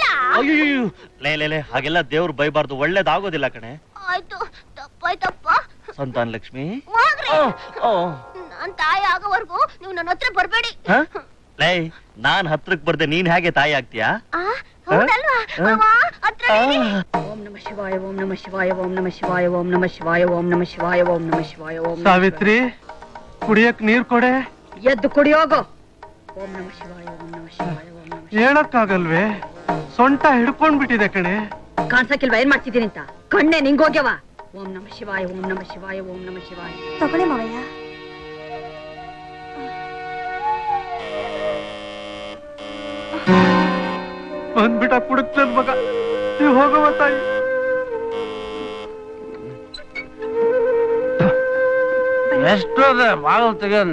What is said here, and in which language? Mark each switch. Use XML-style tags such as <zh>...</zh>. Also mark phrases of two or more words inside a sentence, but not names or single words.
<kn>ಅಯ್ಯೋ ಲೇ ಹಾಗೆಲ್ಲ ದೇವ್ರು ಬೈಬಾರ್ದು, ಒಳ್ಳೇದಾಗೋದಿಲ್ಲ ಕಣೆ. ಆಯ್ತು ತಪ್ಪಾಯ್ತಪ್ಪ. ಸಂತಾನ ಲಕ್ಷ್ಮಿ, ಹೋಗ್ರಿ. ನಾನ್ ತಾಯಿ ಆಗೋವರೆಗೂ ನೀವು ನನ್ನ ಹತ್ರ ಬರ್ಬೇಡಿ. ಲೇ, ನಾನ್ ಹತ್ರಕ್ ಬರ್ದೆ ನೀನ್ ಹೇಗೆ ತಾಯಿ ಆಗ್ತೀಯಾ? ಹೌದಲ್ವಾ ಮಾವ? ಹತ್ರ ನಡಿ.</kn> <sa>ಓಂ ನಮಃ ಶಿವಾಯ ಓಂ ನಮಃ ಶಿವಾಯ ಓಂ ನಮಃ ಶಿವಾಯ ಓಂ ನಮಃ ಶಿವಾಯ ಓಂ ನಮಃ ಶಿವಾಯ ಓಂ ನಮಃ ಶಿವಾಯ ಓಂ.</sa> <kn>ಸಾವಿತ್ರಿ, ಕುಡಿಯಕ್ ನೀರ್ ಕೊಡೆ. ಎದ್ದು ಕುಡಿಯೋಗೋ.</kn> <sa>ಓಂ ನಮಃ ಶಿವಾಯ ಓಂ ನಮಃ ಶಿವಾಯ ಓಂ ನಮಃ.</sa> <kn>ಹೇಳಕ್ಕಾಗಲ್ವೇ, ಸೊಂಟ ಹಿಡ್ಕೊಂಡ್ ಬಿಟ್ಟಿದೆ ಕಣೆ. ಕಾಣ್ಸಕ್ಕಿಲ್ವಾ ಏನ್ ಮಾಡ್ತಿದ್ದೀನಿ ಅಂತ? ಕಣ್ಣೆ ನಿಂಗೋಗ್ಯವ.</kn> <sa>ಓಂ ನಮಃ ಶಿವಾಯ ಓಂ ನಮಃ ಶಿವಾಯ ಓಂ ನಮಃ ಶಿವಾಯ.</sa> <kn>ತಗೊಳ್ಳಿ ಮಾವಯ್ಯ. ಬಂದ್ಬಿಟ್ಟ ಕುಡುಕ್ ನನ್ ಮಗ. ನೀವು ಹೋಗುವ ತಾಯಿ. ಎಷ್ಟೋದ ಬಾಗಲ್ ತೆಗೆಯೋದ್</kn>